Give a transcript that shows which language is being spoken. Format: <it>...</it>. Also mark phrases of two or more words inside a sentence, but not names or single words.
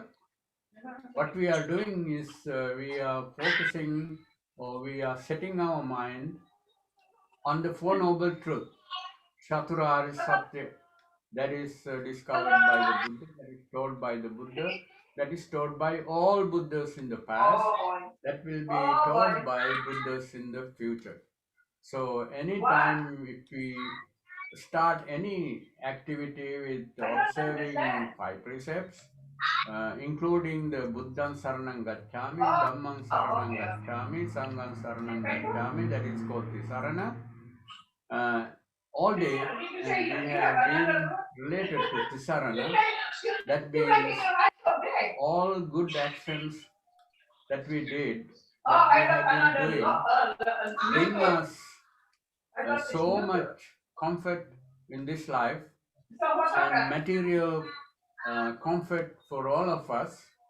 <en>what we are doing is we are focusing or we are setting our mind on the Four Noble Truth,</en> <sa>Chaturarya Satya,</sa> <en>that is discovered by the Buddha, that is taught by the Buddha, that is taught by all Buddhas in the past, that will be taught by Buddhas in the future. So anytime if we start any activity with observing 5 precepts, including the</en> <pi>Buddham Saranam Gacchami, Dhammam Saranam Gacchami,</pi> <en>Sangham Saranam Gacchami, that is called Tisarana. All day we have been related to Tisarana. That means all good actions that we did, that we have been doing, bring us so much comfort in this life and material comfort for all of us.</en>